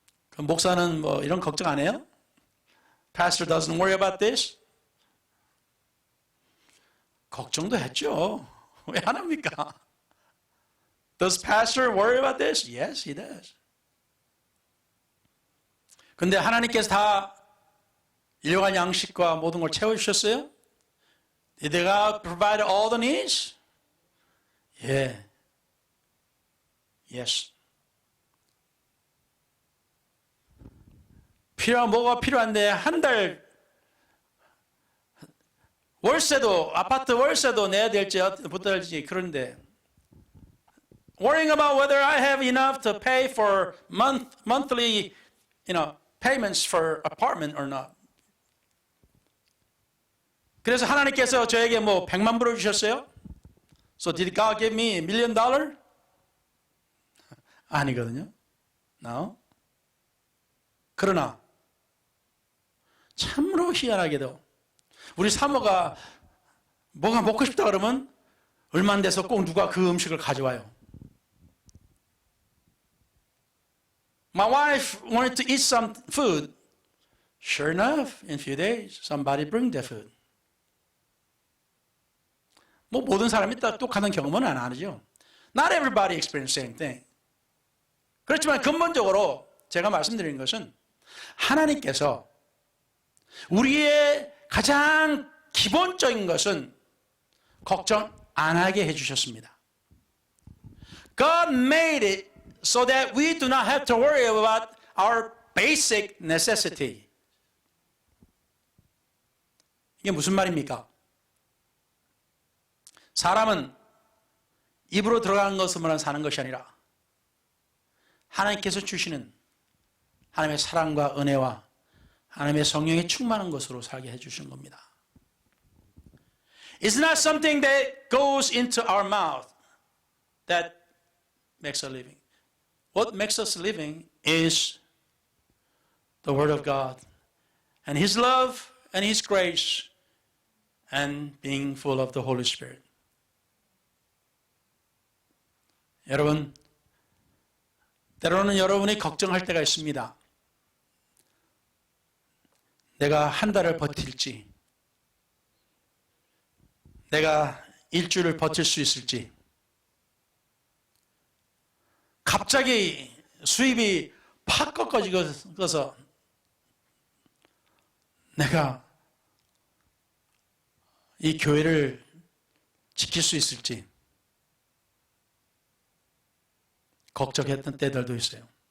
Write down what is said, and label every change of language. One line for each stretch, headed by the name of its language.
Korean: 그럼 목사는 뭐 이런 걱정 안 해요?
English: Pastor doesn't worry about this?
Korean: 걱정도 했죠. 왜 안 합니까?
English: Does pastor worry about this? Yes, he does.
Korean: 근데 하나님께서 다 일용할 양식과 모든 걸 채워주셨어요?
English: Did God provide all the needs? Yeah. Yes.
Korean: 뭐가 필요한데 한 달 월세도 아파트 월세도 내야 될지 못 될지 그런데
English: worrying about whether I have enough to pay for monthly payments for apartment or not.
Korean: 그래서 하나님께서 저에게 뭐 100만 불을 주셨어요?
English: So did God give me $1 million?
Korean: 아니거든요.
English: No.
Korean: 그러나 참으로 희한하게도 우리 사모가 뭐가 먹고 싶다 그러면 얼마 안 돼서 꼭 누가 그 음식을 가져와요.
English: My wife wanted to eat some food. Sure enough, in a few days, somebody bring the food.
Korean: 뭐 모든 사람이 똑같은 경험은 안 하죠.
English: Not everybody experience the same thing.
Korean: 그렇지만 근본적으로 제가 말씀드리는 것은 하나님께서 우리의 가장 기본적인 것은 걱정 안 하게 해주셨습니다.
English: God made it so that we do not have to worry about our basic necessity.
Korean: 이게 무슨 말입니까? 사람은 입으로 들어가는 것으로만 사는 것이 아니라 하나님께서 주시는 하나님의 사랑과 은혜와 하나님의 성령이 충만한 것으로 살게 해주신 겁니다.
English: It's not something that goes into our mouth that makes us living. What makes us living is the Word of God and His love and His grace and being full of the Holy Spirit.
Korean: 여러분, 때로는 여러분이 걱정할 때가 있습니다. 내가 한 달을 버틸지, 내가 일주일을 버틸 수 있을지, 갑자기 수입이 팍 꺾어져서 내가 이 교회를 지킬 수 있을지 걱정했던 때들도 있어요.